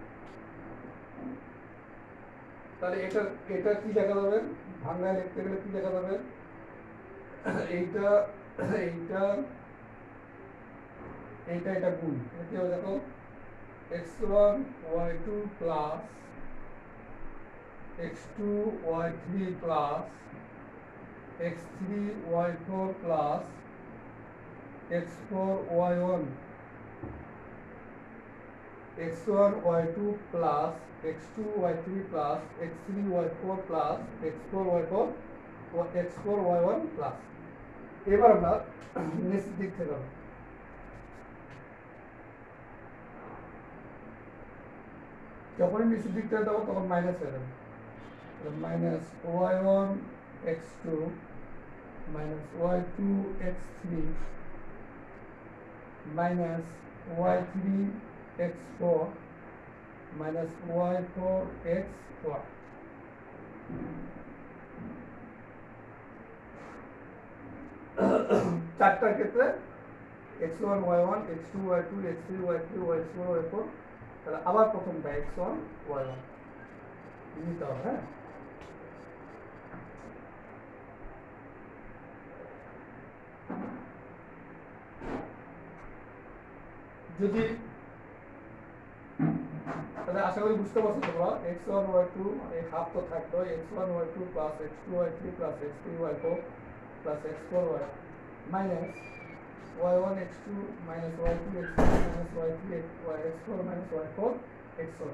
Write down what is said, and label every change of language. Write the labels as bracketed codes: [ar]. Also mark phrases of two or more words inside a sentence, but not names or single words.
[bn] তাহলে এটা এটা কি লেখা যাবে, ভাঙায় লিখতে গেলে কি লেখা যাবে, এইটা এইটা এইটা এটা গুণ, এটা হবে দেখো x1 y2 প্লাস x2 y3 প্লাস x3 y4 প্লাস x4 y1, x1 y2 প্লাস x2 y3 প্লাস x3 y4 প্লাস x4 y4 x4 y1 প্লাস। এবার আমরা নিচের দিক থেকে যাব, যখনই নিচের দিক থেকে যাবো তখন মাইনাস হয়ে যাবে, মাইনাস y1 x2 মাইনাস y2 x3 মাইনাস y3 x4 মাইনাস y4 x4। চারটার ক্ষেত্রে x1 y1 x2 y2 x3 y3 y4 y4, তাহলে আবার প্রথমটা x1 y1 নিতে হবে। হ্যাঁ, যদি তাহলে আশা করি বুঝতে পারছো তোমরা, x1 y2 এই হাফ তো থাকতো, x1 y2 প্লাস x2 y3 প্লাস x3 y4 প্লাস x4 y মাইনাস y1 x2 মাইনাস y2 x3 মাইনাস y3 x4 মাইনাস y4 x1।